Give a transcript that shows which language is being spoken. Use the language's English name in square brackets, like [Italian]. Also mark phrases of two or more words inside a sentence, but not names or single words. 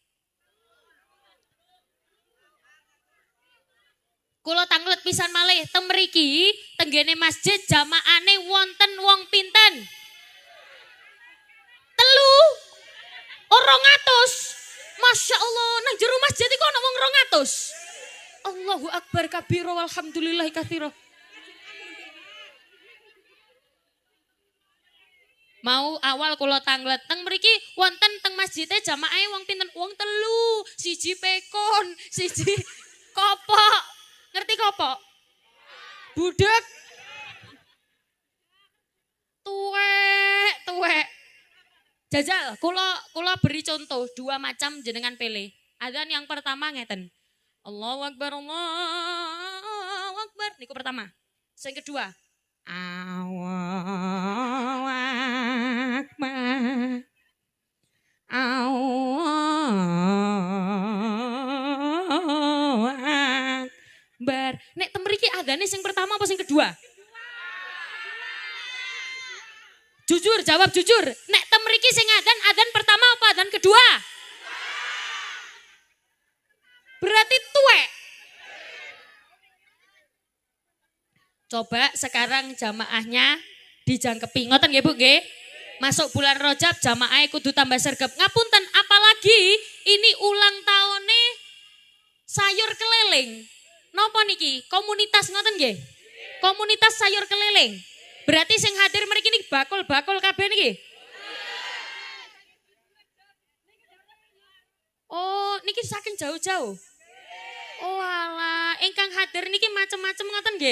[Javanese] Kula tanglet pisan malih teng mriki tenggene masjid jamaane wonten wong pinten? 3 200. [Arabic] ما شاء الله, [Javanese] nang jero masjid iku ana wong 200. [Arabic] الله أكبر كبيرا والحمد لله كثيرا. [Javanese] Mau awal kula tanglet teng mriki wonten teng masjide jamaahe wong pinten? Wong 3, siji pekon, siji kopok. Ngerti kopok? Budek. Tuwek. Jajal, kula [Indonesian] beri contoh [Javanese] 2 macam jenengan pilih. [Indonesian] Adzan yang pertama ngeten. [Arabic] الله أكبر الله أكبر. [Javanese] Niku pertama. Sing kedua, [Arabic] الله أكبر. الله أكبر. [Javanese] Nek temriki adane sing pertama apa sing kedua? [Indonesian] Jujur, jawab jujur. [Javanese] Nek temriki sing adan pertama apa adan kedua? Berarti tuwek. [Indonesian] Coba sekarang jamaahnya [Javanese] dijangkepi. Ngoten nggih Bu nggih? [Indonesian] Masuk bulan Rajab jamaah [Javanese] kudu tambah sregep. Ngapunten, [Indonesian] apalagi ini ulang tahunnya sayur keliling. [Javanese] Napa niki? [Indonesian] Komunitas [Javanese] ngoten nggih? [Indonesian] Komunitas sayur keliling. [Javanese] Berarti sing hadir mriki niki bakul-bakul kabeh niki. Oh, niki saking jauh-jauh. Oh alah, ingkang hadir niki macem-macem ngoten nggih?